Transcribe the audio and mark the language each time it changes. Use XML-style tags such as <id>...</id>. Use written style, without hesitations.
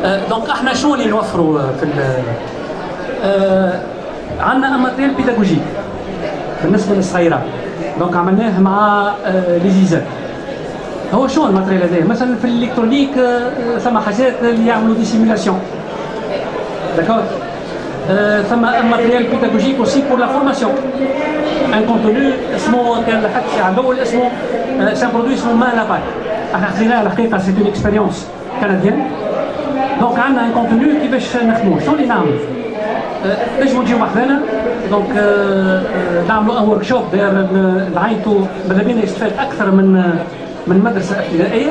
<ar>دونك احنا شنو اللي نوفروا في عندنا ماتريال بيداغوجي بالنسبة للصغيرات. دونك عملناه مع لي زيزان. هو شنو الماتريال هذا؟ مثلا في الالكترونيك ثم حاجات اللي يعملوا دي سيمولاسيون. داكور؟ ثم</ar> <fr>un matériel pédagogique aussi pour la formation. Un contenu</fr> <ar>اسمه كان حكي على الأول اسمه</ar> <fr>c'est un produit</fr> <ar>اسمه ما لاباك. احنا خذيناه الحقيقة</ar> <fr>c'est une expérience canadienne.</fr> <ar>دونك عندنا ان كونتوني كيفاش نخدموه شنو اللي نعملوا نجموا نجيو وحدنا دونك نعملوا ان ورك شوب داير نعيطوا ماذا بينا يستفاد اكثر من مدرسه ابتدائيه.</ar>